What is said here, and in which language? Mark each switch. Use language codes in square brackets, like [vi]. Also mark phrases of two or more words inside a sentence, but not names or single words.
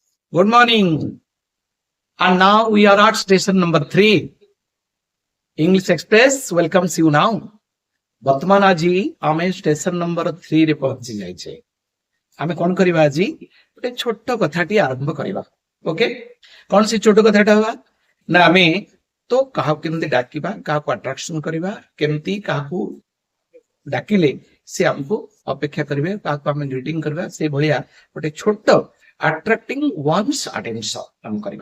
[en] Good morning. And now we are at station number 3. English Express welcomes you now. [or] ବର୍ତ୍ତମାନ ଆଜି ଆମେ ଷ୍ଟେସନ ନମ୍ବର 3 ରେ ପହଞ୍ଚି ଯାଇଛେ। ଆମେ କଣ କରିବା ଆଜି ଗୋଟେ ଛୋଟ କଥାଟି ଆରମ୍ଭ କରିବା। ଓକେ, କଣ ସେ ଛୋଟ କଥାଟା ହବା ନା ଆମେ ତ କାହାକୁ କେମିତି ଡାକିବା, କାହାକୁ ଆଟ୍ରାକ୍ସନ କରିବା, କେମିତି କାହାକୁ ଡାକିଲେ ସେ ଆମକୁ ଅପେକ୍ଷା କରିବେ, କାହାକୁ ଆମେ ଗ୍ରିଟିଂ କରିବା, ସେ ଭଳିଆ ଗୋଟେ ଛୋଟ [en] attracting one's attention [or] ଆମେ କରିବା।